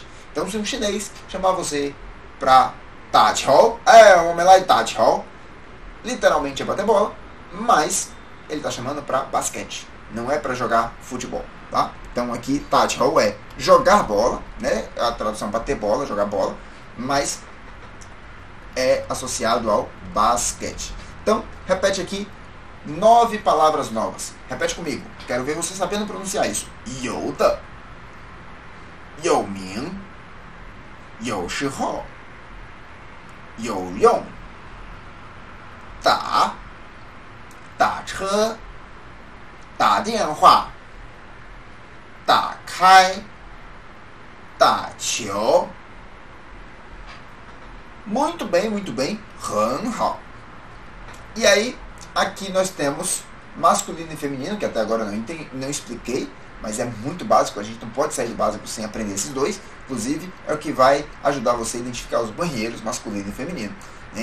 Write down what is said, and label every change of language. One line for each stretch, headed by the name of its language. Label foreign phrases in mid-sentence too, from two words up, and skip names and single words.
Portuguese: Então se um chinês chamar você pra qiu, o homem lá é qiu, literalmente é bater bola, mas ele está chamando para basquete, não é para jogar futebol, tá? Então aqui qiu é jogar bola, né? A tradução bater bola, jogar bola, mas é associado ao basquete. Então repete aqui 9 palavras novas. Repete comigo. Quero ver você sabendo pronunciar isso.
Chinese: 有的, 有名, 有时候, 有用, 打车, 打电话, 打开, 打球.
Portuguese: Muito bem,
Chinese: 很好.
Portuguese: E aí, aqui nós temos masculino e feminino, que até agora não expliquei, mas é muito básico, a gente não pode sair do básico sem aprender esses dois. Inclusive, é o que vai ajudar você a identificar os banheiros masculino e feminino, né?